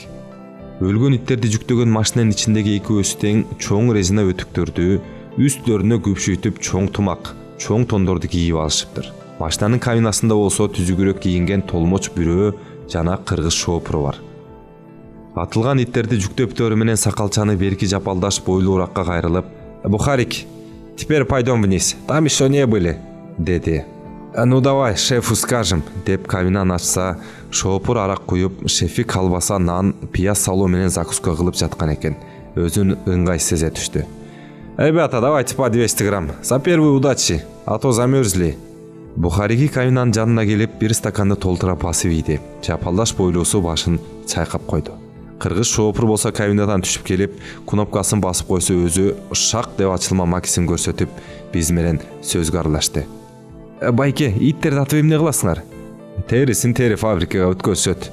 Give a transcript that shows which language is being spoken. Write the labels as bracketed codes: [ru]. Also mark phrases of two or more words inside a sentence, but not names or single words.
[ky] Өлгөн иттерди жүктөгөн машинанын ичиндеги экөөсү тең чоң резина өтүктөрдү үстлөрүнө күпшүйтүп чоң тумак, чоң тондорду кийип алышыптыр. Машинанын кабинасында болсо түзүгүрөөк кийинген толмоч бирөө жана кыргыз шоопуру бар. Атылган иттерди жүктөптөрү менен сакалчаны берки жапалдаш бойлуу уракка кайрылып, «Бухарик, [ru] теперь пойдем вниз, там еще не были» деди. «Ну давай, шефу скажем» [ky] деп кабинаны ачса, шоопур арак куюп, шефи колбаса, нан, пияз салуу менен закуска кылып жаткан экен. өзүн ыңгайсыз сезе түштү. [ru] Ребята, давайте по 200 грамм. За первую удачи, а то замерзли. [ky] Бухариги кабинанын жанына келип бир стаканды толтура басып ийди. Чапалдаш бойлуусу башын чайкап койду. Кыргыз шоопур болсо кабинадан түшүп келип, кнопкасын басып койсо өзү шак деп ачылма макисин көрсөтүп, биз менен сөзгө аралашты. Байке, иттерди атып эмне кыласыңар? Терисин тери фабрикага өткөзөт.